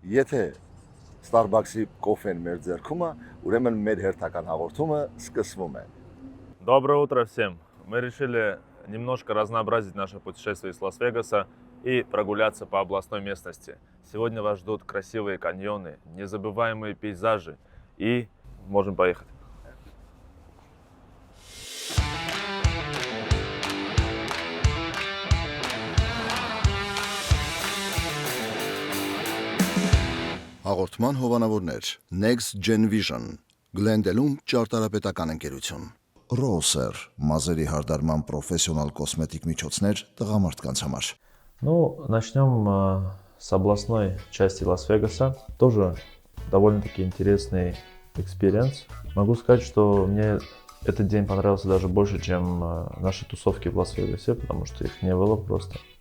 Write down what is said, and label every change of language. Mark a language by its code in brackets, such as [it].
[hy] Եթե Starbucks-ի կոֆեն մեր ձեռքումա, ուրեմն մեր հերթական հաղորդումը սկսվում է։ [ru] Доброе утро всем! Мы решили немножко разнообразить наше путешествие из Лас-Вегаса и прогуляться по областной местности. Сегодня вас ждут красивые каньоны, незабываемые пейзажи и можем поехать. [hy] Հաղորդման հովանավորներ Next Gen Vision, Glendale-ում ճարտարապետական ընկերություն, Roser, մազերի հարդարման պրոֆեսիոնալ կոսմետիկ միջոցներ տղամարդկանց համար։ [ru] Ну, начнем с областной части Лас-Вегаса. Тоже довольно-таки интересный экспириенс. Могу сказать, что мне этот день понравился даже больше, чем наши тусовки в Лас-Вегасе, потому что их не было просто.